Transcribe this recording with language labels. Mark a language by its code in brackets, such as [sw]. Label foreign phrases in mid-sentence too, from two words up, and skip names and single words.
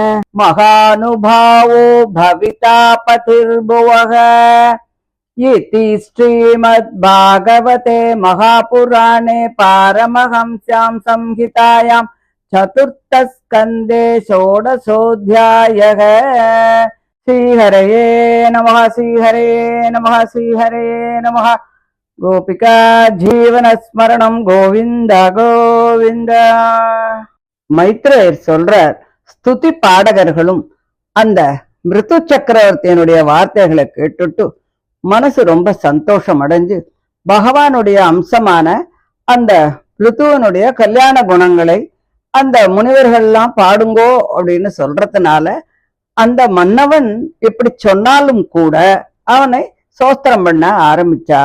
[sa] महानुभावो भविता पतिर्भुवः इति श्रीमद्भागवते महापुराणे पारमहंस्यां संहितायां चतुर्थस्कन्धे षोडशोऽध्यायः। श्रीहरये नमः श्रीहरे नमः श्रीहरे नमः। गोपिका जीवन स्मरणम् गोविन्द गोविन्द. [ta] மைத்ரேயர் சொல்றார், ஸ்துதி பாடகர்களும் அந்த மிருது சக்கரவர்த்தியனுடைய வார்த்தைகளை கேட்டுட்டு மனசு ரொம்ப சந்தோஷம் அடைஞ்சு பகவானுடைய அம்சமான அந்த ருத்துவனுடைய கல்யாண குணங்களை அந்த முனிவர்கள்லாம் பாடுங்கோ அப்படின்னு சொல்றதுனால அந்த மன்னவன் இப்படி சொன்னாலும் கூட அவனை சோஸ்திரம் பண்ண ஆரம்பிச்சா.